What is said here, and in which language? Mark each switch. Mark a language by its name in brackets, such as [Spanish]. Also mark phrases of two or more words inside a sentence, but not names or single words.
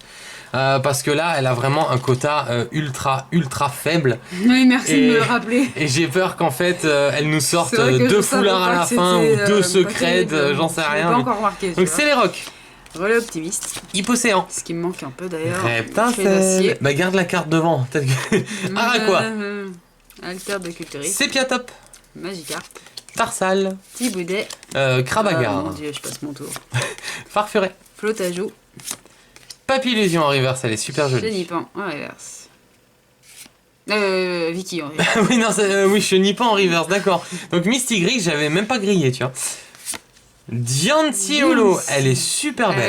[French] Parce que là, elle a vraiment un quota ultra faible. Oui, merci de me le rappeler. Et j'ai peur qu'en fait, elle nous sorte deux foulards à la fin ou deux secrets, j'en sais rien. Pas encore remarqué, donc c'est les rocs. Relais optimiste. Hypocéan. Ce qui me manque un peu d'ailleurs. Reptincelle. Bah garde la carte devant. Araquois. Alter de culturiste. Sépiatop. Magikarp. Tarsal. Thiboudet. Krabagar. Mon dieu, je passe mon tour. Farfuret. Flotajou. Papillusion en reverse, elle est super jolie. Chenipan en reverse. Vicky en reverse. Oui, non, oui, Chenipan en reverse, d'accord. Donc Misty Gris, j'avais même pas grillé, tu vois. Diancie Holo, elle est super belle.